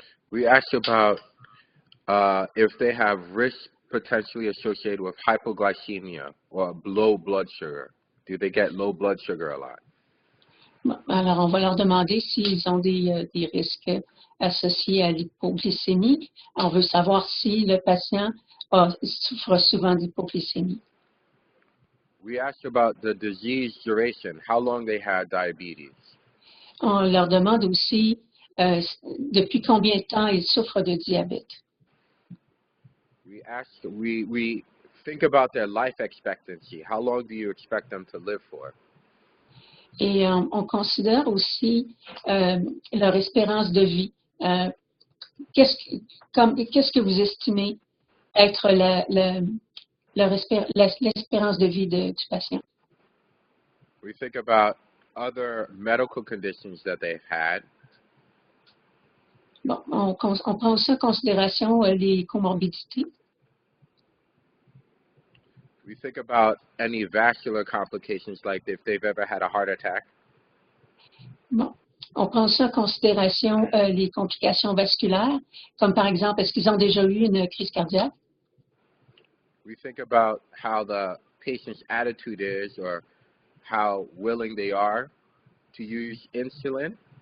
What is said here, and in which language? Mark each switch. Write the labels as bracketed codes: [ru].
[en] We asked about if they have risk potentially associated with hypoglycemia or low blood sugar. Do they get low blood sugar a lot? [fr] Bon, alors, on va leur demander s'ils ont des risques associés à l'hypoglycémie. On veut savoir si le patient souffre souvent d'hypoglycémie. [en] We asked about the disease duration, how long they had diabetes. [fr] On leur demande aussi depuis combien de temps ils souffrent de diabète. [en] We think about their life expectancy. How long do you expect them to live for? [fr] Et on considère aussi leur espérance de vie. Qu'est-ce que vous estimez être l'espérance de vie du patient? [en] We think about other medical conditions that they've had. [fr] Bon, on prend aussi en considération les comorbidités. [en] We think about any vascular complications, like if they've ever had a heart attack. [fr] Bon, on prend aussi en considération les complications vasculaires, comme par exemple, est-ce qu'ils ont déjà eu une crise cardiaque? [en] We think about how the patient's attitude is or how willing they are to use insulin.